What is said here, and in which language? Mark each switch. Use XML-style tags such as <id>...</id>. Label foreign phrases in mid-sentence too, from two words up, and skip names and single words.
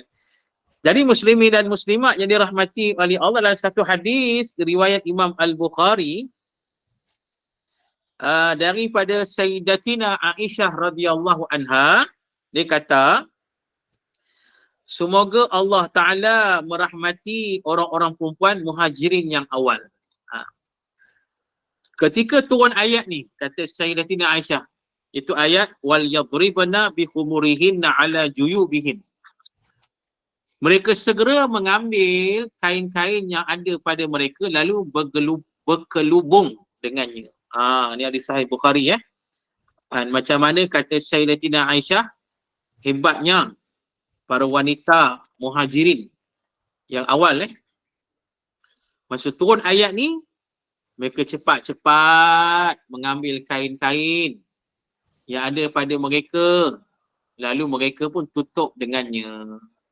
<ms>Jadi muslimin dan muslimat yang dirahmati oleh Allah, dalam satu hadis riwayat Imam Al-Bukhari daripada Sayyidatina Aisyah</ms> <ar>رضي الله عنها,</ar> <ms>dia kata, semoga Allah Ta'ala merahmati orang-orang perempuan muhajirin yang awal. Ketika turun ayat ni, kata Sayyidatina Aisyah, itu ayat</ms> <ar>وليضربن بخمرهن على جيوبهن.</ar> <ms>Mereka segera mengambil kain-kain yang ada pada mereka lalu berkelubung dengannya. Ni hadis sahih Bukhari macam mana kata Sayyidatina Aisyah, hebatnya para wanita muhajirin yang awal masa turun ayat ni, mereka cepat-cepat mengambil kain-kain yang ada pada mereka, lalu mereka pun tutup dengannya.</ms>